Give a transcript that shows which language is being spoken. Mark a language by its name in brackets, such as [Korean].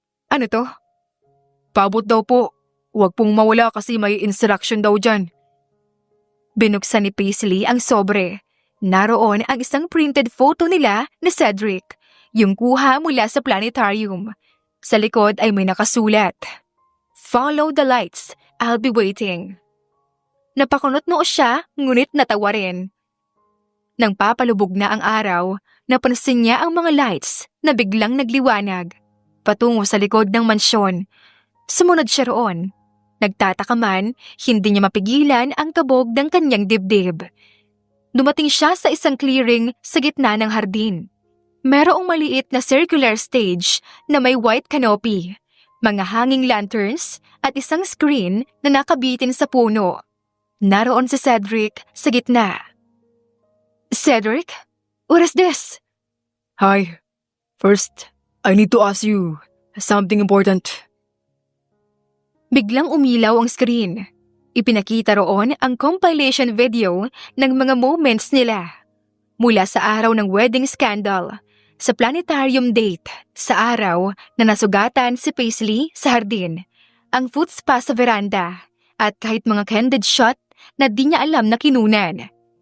[Filipino] Ano to? Pabot daw po. Huwag pong mawala kasi may instruction daw dyan. Binuksan ni Paisley ang sobre. Naroon ang isang printed photo nila ni Cedric, yung kuha mula sa planetarium. Sa likod ay may nakasulat, [English] "Follow the lights, I'll be waiting." [Filipino] Napakunot noo siya, ngunit natawa rin. Nang papalubog na ang araw, napansin niya ang mga lights na biglang nagliwanag patungo sa likod ng mansyon. Sumunod siya roon. Nagtataka man, hindi niya mapigilan ang kabog ng kanyang dibdib. Dumating siya sa isang clearing sa gitna ng hardin. Merong maliit na circular stage na may white canopy, mga hanging lanterns at isang screen na nakabitin sa puno. Naroon si Cedric sa gitna. Cedric, [English] what is this? Hi. First, I need to ask you something important. [Filipino] Biglang umilaw ang screen. Ipinakita roon ang compilation video ng mga moments nila. Mula sa araw ng wedding scandal, sa planetarium date, sa araw na nasugatan si Paisley sa hardin, ang foot spa sa veranda, at kahit mga candid shot na di niya alam na kinunan.